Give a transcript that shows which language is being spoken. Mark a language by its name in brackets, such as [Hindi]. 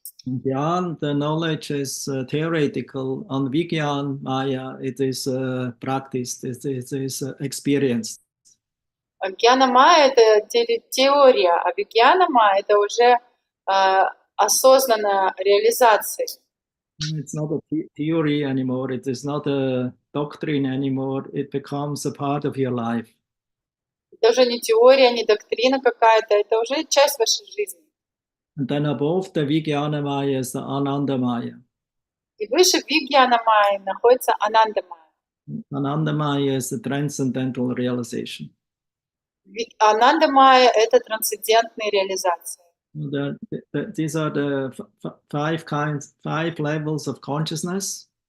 [English] Beyond the knowledge is theoretical. On Vijnana Maya, it is practiced, it is experienced. [Russian] Гьянамая — это теория, а вигьянамая — это уже осознанная реализация. [English] It's not a theory anymore. It is not a doctrine anymore. It becomes a part of your life. [Russian] Это уже не теория, не доктрина какая-то, это уже часть вашей жизни. [English] And then above the Vijnana Maya is the Ananda Maya. [Russian] И выше вигьянамая находится анандамая. [English] Ananda Maya is the transcendental realization. [Russian] Анандамая — это трансцендентные реализации. [English] These are the five levels of consciousness.